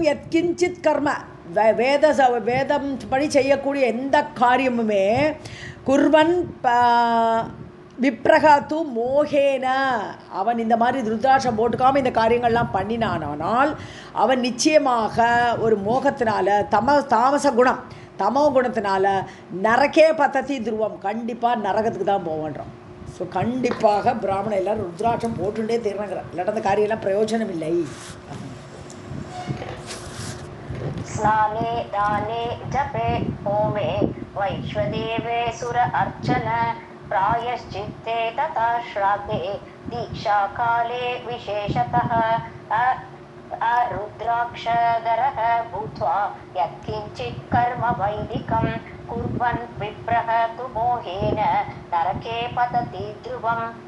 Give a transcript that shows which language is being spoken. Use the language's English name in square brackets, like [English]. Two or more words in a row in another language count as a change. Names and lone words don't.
[Sanskrit] यत्किञ्चित् कर्म, [Tamil] வேதம் படி செய்யக்கூடிய எந்த காரியமுமே [Sanskrit] कुर्वन् विप्रस्तु मोहेन, [Tamil] அவன் இந்த மாதிரி ருத்ராட்சம் போட்டுக்காமல் இந்த காரியங்கள்லாம் பண்ணினானால் அவன் நிச்சயமாக ஒரு மோகத்தினால தாமச குணம் தமோ குணத்தினால [Sanskrit] नरके पतति ध्रुवम्, [Tamil] கண்டிப்பாக நரகத்துக்கு தான் போவோன்றோம். ஸோ கண்டிப்பாக பிராமணன் எல்லோரும் ருத்ராட்சம் போட்டுட்டே தீர்றாங்கிற, இல்லாட்ட அந்த காரியெல்லாம் பிரயோஜனம் இல்லை. [Sanskrit] स्नाने दाने जपे होमे वैश्वदेवे सुर अर्चन प्रायश्चित्ते तथा श्राद्धे दीक्षा काले विशेषतः रुद्राक्षधरः भूत्वा यत्किञ्चित् कर्म वैदिकं कुर्वन् विप्रः तु मोहेन नरके पतति ध्रुवम्.